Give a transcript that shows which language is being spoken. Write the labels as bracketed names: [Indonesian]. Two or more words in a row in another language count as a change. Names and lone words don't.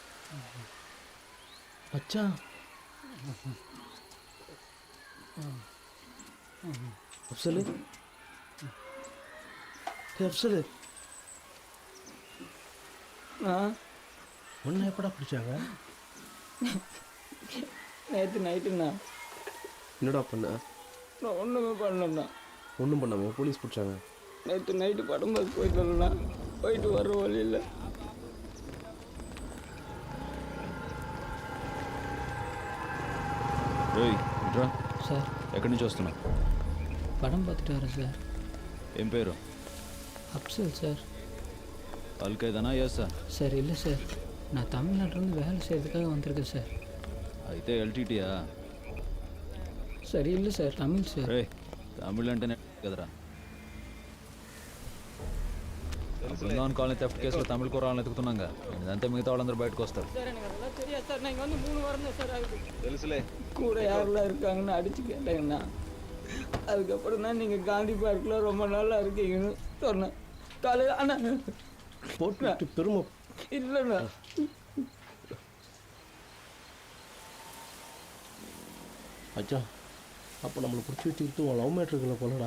[Tamil] அச்சா அப்சலு, அப்சலு ஒன்று எப்படா பிடிச்சாங்க? நேற்று நைட்டுண்ணா என்னடா பண்ண? நான் ஒன்றுமே பண்ணலண்ணா. ஒன்றும் பண்ணாமே போலீஸ் பிடிச்சாங்க. நேற்று நைட்டு படம் பார்க்க போயிட்டு வரலண்ணா. போயிட்டு வர வழியில் సార్ [Telugu] ఎక్కడి నుంచి వస్తున్నావు? [Tamil] పడం பார்த்துட்டு సార్. [Telugu] ఏం పేరు? [Tamil] அப்சல் சார். [Telugu] అల్ఖైదానా ఎస్సా? [Tamil] சார் இல்லை சார், நான் தமிழ்நாட்டிலேருந்து வேலை செய்கிறதுக்காக வந்திருக்கேன் சார். [Telugu] అయితే ఎల్టీటీయా? [Tamil] சார் இல்லை சார், தமிழ் சார். [Telugu] రే తమిళ అంటేనే కదరా. బృందావన్ కాలనీ థెఫ్ట్ కేసులో తమిళ కూరలను ఎత్తుకుతున్నాగా. ఇదంతా మిగతా వాళ్ళందరూ బయటకు వస్తారు. சார் எனக்கு அதெல்லாம் தெரியாது சார். நான் இங்கே வந்து 3 வாரம் தான் சார் ஆகுது. తెలుసులే. [Tamil] கூட யாரெல்லாம் இருக்காங்கன்னு அடித்து கேட்டேங்கண்ணா. அதுக்கப்புறம் தான் நீங்கள் காந்தி பார்க்கில் ரொம்ப நாளாக இருக்கீங்கன்னு சொன்னேன். காலையில் ஆனால் போட்டு பெருமை இல்லைண்ணா. அச்சா, அப்போ நம்மளை பிடிச்சி வச்சுக்கிட்டு உன் லவ் மேட்ருக்குள்ள போலடா.